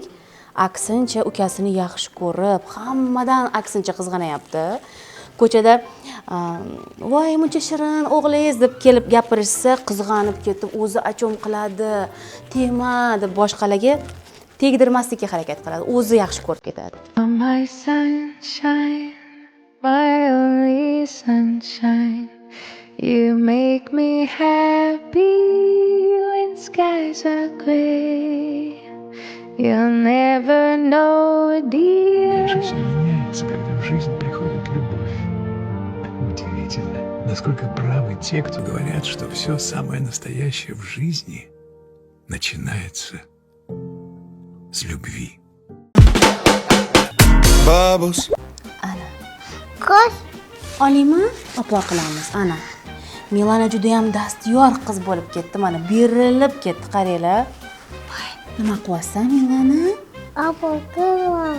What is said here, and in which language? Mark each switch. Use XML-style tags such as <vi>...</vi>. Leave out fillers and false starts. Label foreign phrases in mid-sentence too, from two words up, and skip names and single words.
<uz>Aksincha ukasini yaxshi ko'rib, hammadan aksincha qizg'anayapti. Ko'chada voy muncha shirin o'g'lingiz deb kelib gapirishsa, qizg'anib ketib, o'zi achom qiladi, tema deb boshqalarga tegdirmaslikka harakat qiladi. O'zi yaxshi ko'rib ketadi.</uz> <en>My sunshine, my only sunshine. You make me happy when skies are gray. You'll never know, dear.</en> <ru>Жизнь меняется, когда в жизнь приходит любовь. Удивительно, насколько правы те, кто говорят, что все самое настоящее в жизни начинается с любви.</ru> <uz>Babus. Ana. Ko'z. Oliymi? Opa qilamiz, ana. Milana juda ham dastyor qiz bo'lib ketdi, mana berilib ketdi, qaranglar. Voy, nima qilyapsan Milana? Apokilman.</uz>